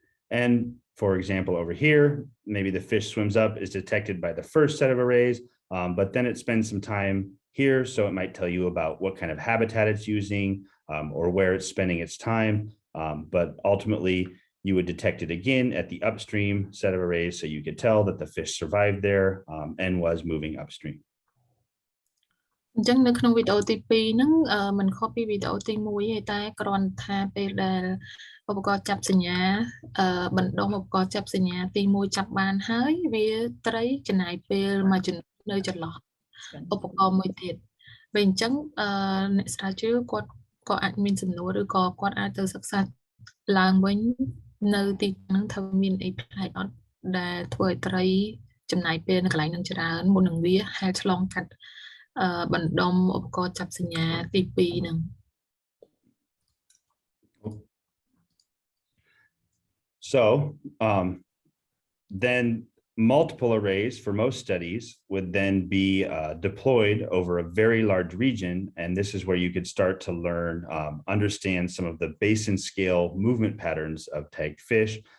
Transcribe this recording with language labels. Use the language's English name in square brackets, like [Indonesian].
[English] And for example over here maybe the fish swims up is detected by the first set of arrays but then it spends some time here so it might tell you about what kind of habitat it's using or where it's spending its time. But ultimately, you would detect it again at the upstream set of arrays, so you could tell that the fish survived there and was moving upstream. [Khmer] អញ្ចឹងនៅក្នុងវីដេអូទី2ហ្នឹងមិនខុសពីវីដេអូទី1ទេតែគ្រាន់ថាពេលដែលឧបករណ៍ចាប់សញ្ញាបណ្ដុំឧបករណ៍ចាប់សញ្ញាទី1ចាប់បានហើយវាត្រីចំណាយពេលមួយចំនួននៅចន្លោះឧបករណ៍មួយទៀតពេលអញ្ចឹង អ្នកស្រាវជ្រាវគាត់ក៏អាចមានសំណួរឬក៏គាត់អាចទៅសិក្សាឡើងវិញនៅទីហ្នឹងថាមានអីផ្នែកអត់ដែលធ្វើឲ្យត្រីចំណាយពេលនៅកន្លែងហ្នឹងច្រើនមុននឹងវាហែលឆ្លងកាត់បណ្ដុំឧបករណ៍ចាប់សញ្ញាទី2ហ្នឹង [English] So then multiple arrays for most studies would then be deployed over a very large region. And this is where you could start to learn, understand some of the basin scale movement patterns of tagged fish.